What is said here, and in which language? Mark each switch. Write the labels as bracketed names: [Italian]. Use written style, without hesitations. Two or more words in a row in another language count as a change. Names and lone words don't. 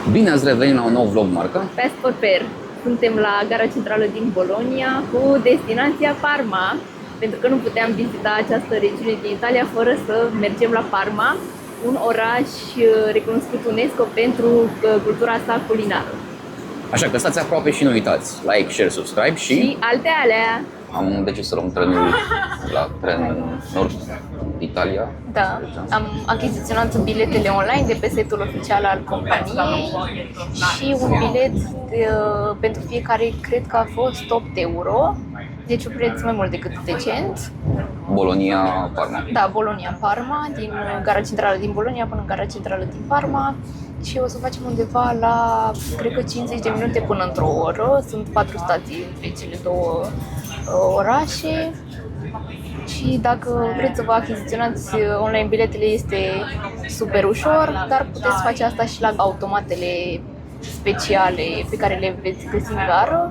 [Romanian] Bine ați revenit la un nou vlog, Marca. Fast for Fair. Suntem la gara centrală din Bologna cu destinația Parma, pentru că nu puteam vizita această regiune din Italia fără să mergem la Parma, un oraș recunoscut UNESCO pentru cultura sa culinară. Așa că stați aproape și nu uitați, [English] like, share, subscribe [Romanian] și alte alea. Am decis să luăm trenul la tren Nord Italia. Da, am achiziționat biletele online de pe site-ul oficial al companiei și un bilet pentru fiecare cred că a fost 8 euro, deci un preț mai mult decât decent. Bologna-Parma. Da, Bologna-Parma, din gara centrală din Bologna până în gara centrală din Parma. Și o să facem undeva la, cred că 50 de minute până într-o oră. Sunt 4 stații între cele două orașe. Și dacă vreți să vă achiziționați online biletele, este super ușor, dar puteți face asta și la automatele speciale pe care le veți găsi în gară.